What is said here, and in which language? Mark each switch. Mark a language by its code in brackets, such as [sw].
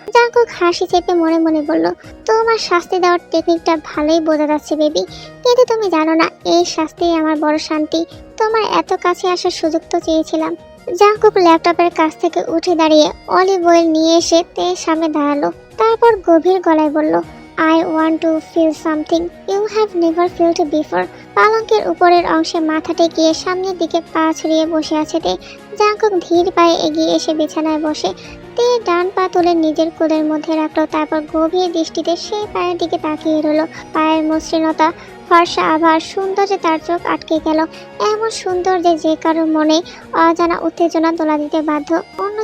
[bn] Jungkook হাসি চেপে মনে মনে বলল, তোমার শাস্তি দেওয়ার টেকনিকটা ভালোই বোঝা যাচ্ছে বেবি, কিন্তু তুমি জানো না এই শাস্তিই আমার বড় শান্তি। তোমার এত কাছে আসার সুযোগ তো চেয়েছিলাম। জাঙ্কুক ল্যাপটপের কাছ থেকে উঠে দাঁড়িয়ে অলিভ অয়েল নিয়ে এসে তের সামনে দাঁড়ালো। তারপর গভীর গলায় বলল, [en] I want to feel something you have never felt before. [bn] পালঙ্কের উপরের অংশে মাথা টেকিয়ে সামনের দিকে পা ছড়িয়ে বসে আছে তে। জাঙ্কুক ধীর পায়ে এগিয়ে এসে বিছানায় বসে। তে ডান পা তুলে নিজের কোলের মধ্যে রাখলো। তারপর গভীর দৃষ্টিতে সেই পায়ের দিকে তাকিয়ে রইল। পায়ের মসৃণতা, ফর্সা আভার, সৌন্দর্যে তার চোখ আটকে গেল। এমন সুন্দর যে কারোর মনে অজানা উত্তেজনা তোলা দিতে বাধ্য। অন্য